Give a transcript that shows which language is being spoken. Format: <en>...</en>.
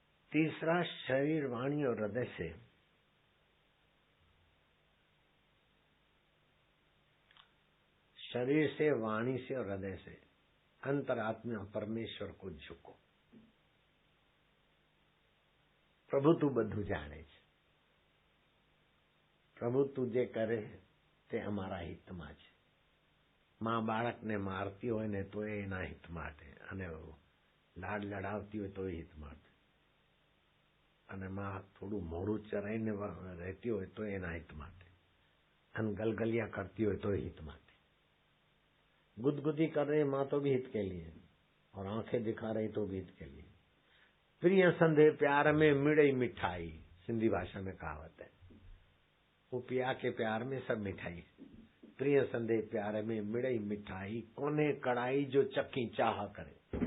<hi>तीसरा, शरीर, वाणी और हृदय से शरीर से, वाणी से और हृदय से अंतरात्मा परमेश्वर को झुको। प्रभु तू</hi> <gu>બધું જાણે છે, પ્રભુ તું જે કરે તે અમારા હિતમાં છે। માં બાળકને મારતી હોય ને તો એના હિત માટે, અને લાડ લડાવતી હોય તો હિત માટે, અને માં થોડું મોડું ચરાઈને રહેતી હોય તો એના હિત માટે, અને ગલગલિયા કરતી હોય તો હિત માટે।</gu> <hi>गुदगुदी कर रही माँ तो भी हित के लिए, और आंखें दिखा रही तो भी हित के लिए।</hi> <sd>प्रिय संधे प्यार में मिड़ई मिठाई,</sd> <hi>सिंधी भाषा में कहावत है। वो पिया के प्यार में सब मिठाई।</hi> <sd>प्रिय संधे प्यार में मिड़ई मिठाई, कोने कड़ाई जो चक्की चाह करे।</sd>